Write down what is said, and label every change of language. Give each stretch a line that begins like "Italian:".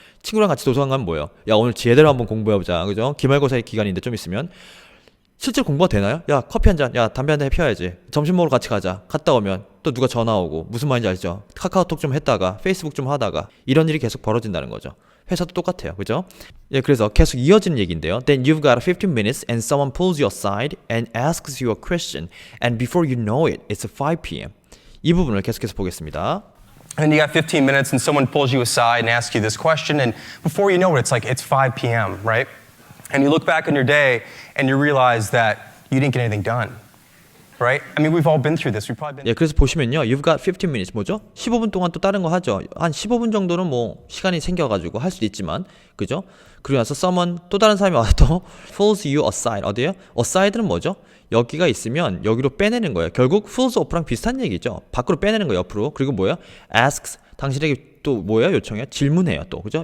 Korean: 친구랑 같이 도서관 가면 뭐예요? 야, 오늘 제대로 한번 공부해보자. 그죠? 기말고사의 기간인데 좀 있으면 실제로 공부가 되나요? 야 커피 한 잔, 야 담배 한 대 피워야지. 점심 먹으러 같이 가자. 갔다 오면 또 누가 전화 오고 무슨 말인지 알죠? 카카오톡 좀 했다가 페이스북 좀 하다가 이런 일이 계속 벌어진다는 거죠. 회사도 똑같아요. 그죠? 예, 그래서 계속 이어지는 얘기인데요.
English: Then you've got 15 minutes and someone pulls you aside and asks you a question and before you know it, it's 5 p.m.
Korean: 이 부분을 계속해서 보겠습니다.
English: And you got 15 minutes and someone pulls you aside and asks you this question and before you know it, it's like it's 5 p.m., right? And you look back on your day and you realize that you didn't get anything done. Right? I mean, we've all been through this. We've probably been
Korean: 예, 그래서 보시면요.
English: You've got 15 minutes
Korean: 뭐죠? 15분 동안 또 다른 거 하죠. 한 15분 정도는 뭐 시간이 생겨가지고 할 수도 있지만 그죠? 그리고 나서 someone 또 다른 사람이 와서 또
English: pulls you aside
Korean: 어디에요? aside는 뭐죠? 여기가 있으면 여기로 빼내는 거예요. 결국
English: pulls off
Korean: 랑 비슷한 얘기죠. 밖으로 빼내는 거예요. 옆으로. 그리고 뭐예요? asks 당신에게 또 뭐예요? 요청해요? 질문해요. 또 그죠?